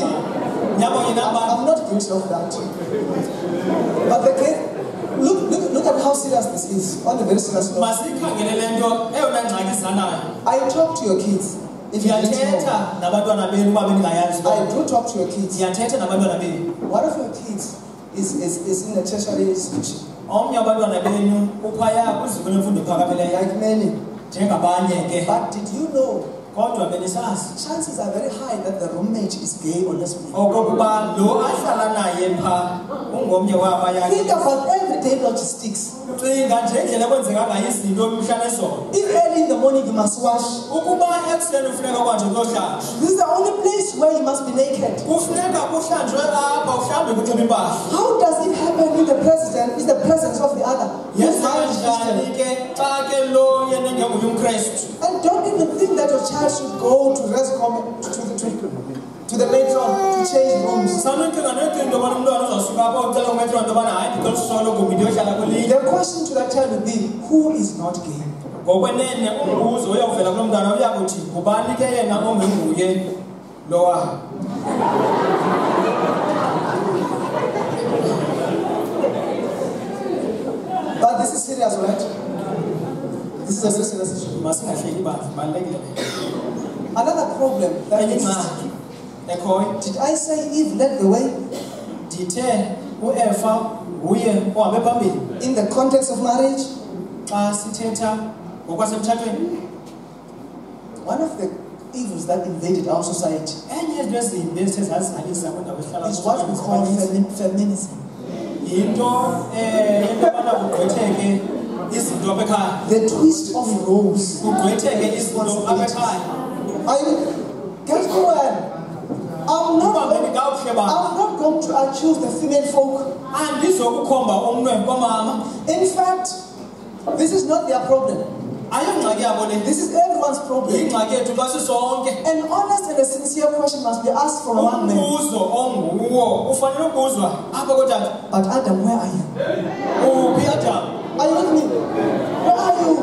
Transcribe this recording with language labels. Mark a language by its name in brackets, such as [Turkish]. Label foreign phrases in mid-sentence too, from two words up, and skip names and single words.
[Xhosa] nyamba kunye nambani [English] I'm not guilty of that. But the gay, look at how serious this is. On a very serious note. [Xhosa] masiyikhangele le nto eyona ngxaki izanayo [English] I talk to your kids. If you didn't know. [Xhosa] ndiyathetha nabantwana benu uba bendingayazi [English] I do talk to your kids. [Xhosa] ndiyathetha nabantwana benu [English] One of your kids is in a tertiary institution, [Xhosa] omnye wabantwana benu uphaya kwiziko lemfundo ephakamileyo [English] like many. [Xhosa] njengabanye ke [English] But did you know, [Xhosa] kodwa benisazi [English] chances are very high that the roommate is gay or lesbian. [Xhosa] okokuba lo ahlala naye phaa ungomnye wabaya [English] Think about everyday logistics. [Xhosa] cinga nje indlela ekwenzeka ngayo izinto mhla nezolo [English] If early in the morning you must wash, [Xhosa] ukuba ekuseni ufuneka kwanje kuyohlanjwa [English] this is the only place where you must be naked. [Xhosa] kufuneka kuhlanjwe apha uhlambe kunxiba impahla [English] How does it happen in the presence of the other? Who's not a [Xhosa] yenzakanjani [English] Christian? [Xhosa] ke xa ke lo yena engenguye umkrestu [English] And don't even think that your child should go to the metron to change rooms. [Xhosa] sanocinga nocinga into yobana umntwana uzawusuka apha ucela umetro into yobana hayi ndicela usolo gumbi ndiyohlala kwelinye [English] The question to that child would be, who is not gay? [Xhosa] ngokwenene umbuzo uyawuvela kulo mntwana uyakuthi ngubani ke yena ongenguye lowa [English] But this is serious, right? This is a very serious issue. [Xhosa] masingahleki bantu balulekile [English] Another problem that [Xhosa] enye [English] is, [Xhosa] ingxaki ekhoyo [English] did I say Eve led the way [Xhosa] ndithe uEfa nguye ohambe phambili [English] in the context of marriage? [Xhosa] xa sithetha ngokwasemtshatweni [English] One of the evils that invaded our society [Xhosa] enye yezinto ezimbi ezithe zazizalisa kwindawo ehlala [English] is what we call feminism. [Xhosa] yinto yobana kugqwetheke izinto apha ekhaya [English] The twist of roles. [Xhosa] kugqwetheke izinto apha ekhaya [English] Guess what? I'm [Xhosa] ubambeni kakuhle baba [English] not going to accuse the female folk. [Xhosa] andizokukhomba umnwe kwamama [English] In fact, this is not their problem. This is everyone's problem. An honest and a sincere question must be asked from one man. But Adam, where are you? Are you with me? Where are you?